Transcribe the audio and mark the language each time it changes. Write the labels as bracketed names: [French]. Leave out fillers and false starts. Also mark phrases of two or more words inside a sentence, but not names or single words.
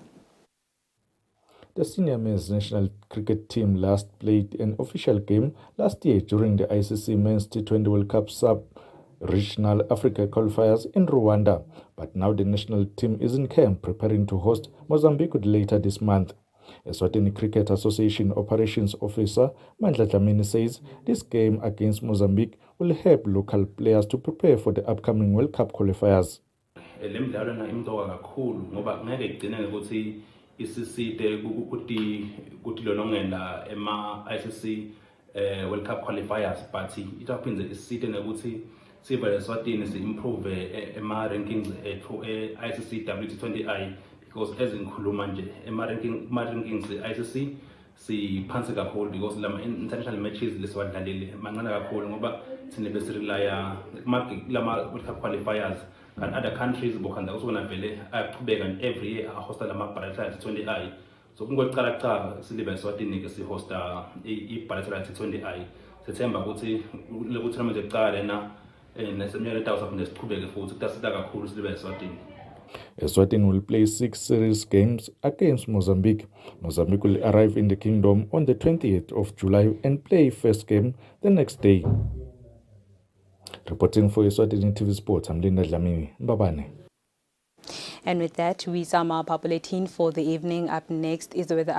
[English] The senior men's national cricket team last played an official game last year during the ICC Men's T20 World Cup Sub-Regional Africa qualifiers in Rwanda, but now the national team is in camp preparing to host Mozambique later this month. Eswatini Cricket Association Operations Officer Mandla Dlamini says this game against Mozambique will help local players to prepare for the upcoming World Cup qualifiers. [Swati] Isisite kuti lolongela ema-ICC World Cup qualifiers, but itaphindze isisite nekuthi sibe Eswatini si-improve ema-rankings ethu e-ICC WT20I, [English] because as [Swati] ngikhuluma nje ema-rankings e-ICC siphansi kakhulu, because lama-international matches lesiwadlalile mancane kakhulu ngoba thina besirelaya kulama World Cup qualifiers. [English] And other countries [Swati] bokhanda usona vele ayaqhubeka [English] every year [Swati] ahosta lama-bilateral T20I. So kungocala kucala silibe Eswatini ke sihosta i-bilateral T20I. Sethemba ukuthi lokuthi noma nje kucala lena neseminyaka etawusa phinde siqhubeke futhi kutasita kakhulu silibe Eswatini. [English] Eswatini will play 6 series games against Mozambique. Mozambique will arrive in the kingdom on the 28th of July and play first game the next day. Reporting for Eswatini TV Sports, I'm Linda Dlamini, Mbabane. And with that, we sum up our bulletin for the evening. Up next is the weather update.